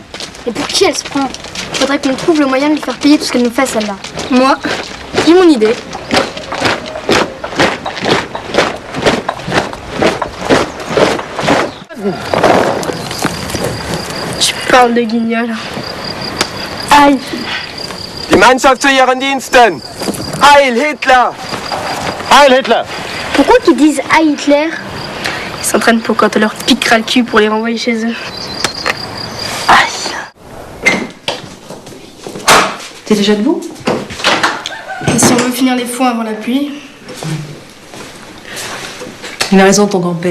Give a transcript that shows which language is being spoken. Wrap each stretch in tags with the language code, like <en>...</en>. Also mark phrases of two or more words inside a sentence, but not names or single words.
<fr>Et pour qui elle se prend? Il faudrait qu'on trouve le moyen de lui faire payer tout ce qu'elle nous fait, celle-là. Moi, j'ai mon idée. Tu parles de guignol. Aïe.</fr> <de>Die Mannschaft zu ihren Diensten! Heil Hitler! Heil Hitler!</de> <fr>Pourquoi qu'ils disent</fr> <de>Heil Hitler?</de> <fr>Ils s'entraînent pour quand on leur piquera le cul pour les renvoyer chez eux. T'es déjà debout? Et si on veut finir les foins avant la pluie? Il a raison, ton grand-père.</fr>